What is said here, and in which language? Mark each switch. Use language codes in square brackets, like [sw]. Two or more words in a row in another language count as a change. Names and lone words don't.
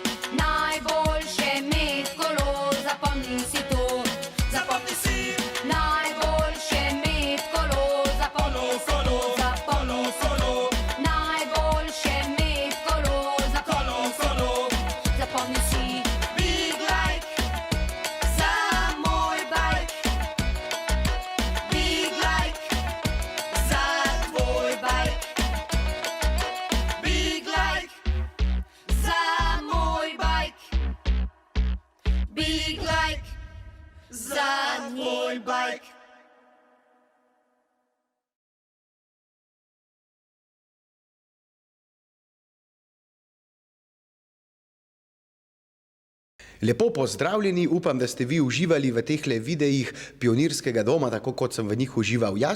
[sl] Najboljše imeti kolo, zapomni si to, Zapomni si, najboljše imeti kolo, zapomni si to, zapomni si to. Najboljše imeti kolo, kolo, kolo, zapomni si. [en] big like, [sl] Za moj bajk, [en] big like, [sl] za tvoj bajk, [en] big like, [sl] za moj bajk. [en] Big like za [sl] tvoj bajk. Lepo pozdravljeni, upam, da ste vi uživali v tehle videih Pionirskega doma, tako kot sem v njih užival jaz.